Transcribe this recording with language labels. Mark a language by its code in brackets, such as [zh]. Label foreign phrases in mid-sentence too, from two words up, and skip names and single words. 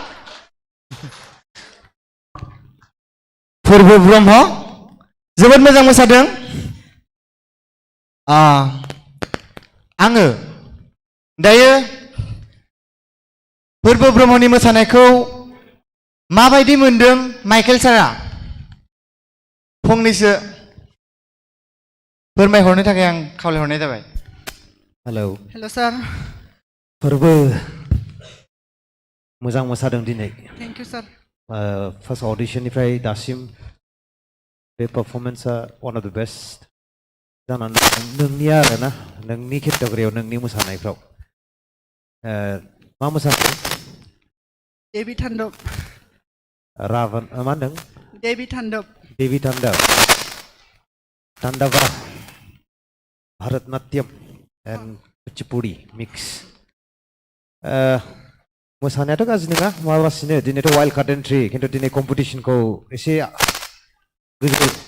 [brx] फोरबो ब्रह्म जोबोद मोजां मोसादों आङो दायो फोरबो ब्रह्मनि मोसानायखौ माबायदि मोनदों माइकेल सारा फंनैसो फोरमायहरनो थाखाय आं खावलायहरनाय जाबाय [en] hello sir [brx] फोरबो मोजां मोसादों दिनै [en] thank you sir [brx] फार्स्ट ऑडिशननिफ्राय दासिम बे परफॉर्मेंसआ [en] one of the best [brx] जानानै नोंनिया आरोना नोंनि केटेगरियाव नोंनि मोसानायफ्राव मा मोसाखो देवी तांडव रावण मा होनदों देवी तांडव तांडवा भारतनाट्यम एंड कुचिपुड़ी मिक्स मोसानायाथ' गाज्रि नङा माबासिनो दिनैथ' [en] wild card entry [brx] खिन्थु दिनै कम्पिटिशनखौ एसे गोजौ